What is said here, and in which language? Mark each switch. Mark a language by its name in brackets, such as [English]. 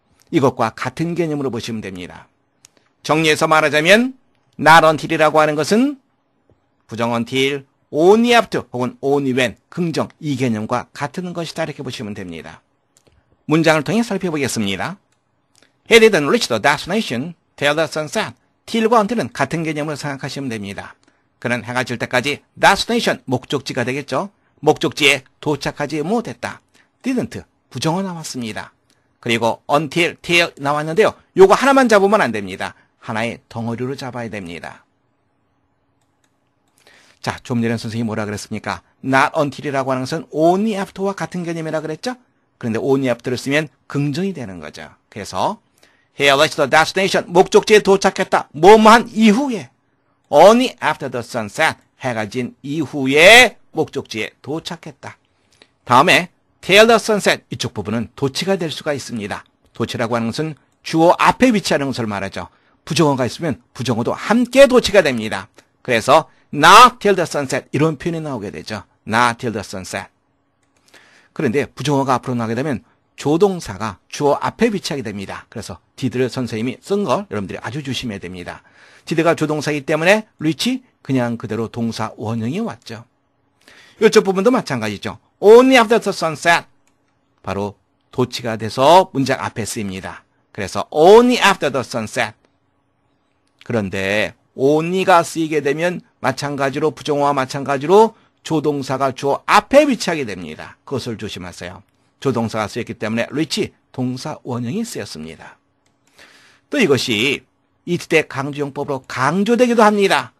[Korean] 이것과 같은 개념으로 보시면 됩니다. 정리해서 말하자면 not until이라고 하는 것은 부정 until, only after 혹은 only when, 긍정 이 개념과 같은 것이다 이렇게 보시면 됩니다. 문장을 통해 살펴보겠습니다. [English] He didn't reach the destination till the sun set. [Korean] till과 until은 같은 개념으로 생각하시면 됩니다. 그는 해가 질 때까지 destination, 목적지가 되겠죠. 목적지에 도착하지 못했다. didn't, 부정어 나왔습니다. 그리고 until, till 나왔는데요. 요거 하나만 잡으면 안 됩니다. 하나의 덩어리로 잡아야 됩니다. 자, 좀 전에 선생님이 뭐라 그랬습니까? not until이라고 하는 것은 only after와 같은 개념이라 그랬죠? 그런데 only after를 쓰면 긍정이 되는 거죠. 그래서 [English] he reached the destination, [Korean] 목적지에 도착했다. 뭐뭐한 이후에 [English] only after the sun set, [Korean] 해가 진 이후에 목적지에 도착했다. 다음에 [English] till the sun set, [Korean] 이쪽 부분은 도치가 될 수가 있습니다. 도치라고 하는 것은 주어 앞에 위치하는 것을 말하죠. 부정어가 있으면 부정어도 함께 도치가 됩니다. 그래서 [English] not till the sun set [Korean] 이런 표현이 나오게 되죠. [English] not till the sun set. [Korean] 그런데 부정어가 앞으로 나오게 되면 조동사가 주어 앞에 위치하게 됩니다. 그래서 did를 선생님이 쓴 걸 여러분들이 아주 조심해야 됩니다. did가 조동사이기 때문에 reach 그냥 그대로 동사 원형이 왔죠. 이쪽 부분도 마찬가지죠. [English] only after the sun set [Korean] 바로 도치가 돼서 문장 앞에 쓰입니다. 그래서 [English] only after the sun set. [Korean] 그런데 only가 쓰이게 되면 마찬가지로 부정어와 마찬가지로 조동사가 주어 앞에 위치하게 됩니다. 그것을 조심하세요. 조동사가 쓰였기 때문에 reach 동사 원형이 쓰였습니다. 또 이것이 이때 강조용법으로 강조되기도 합니다.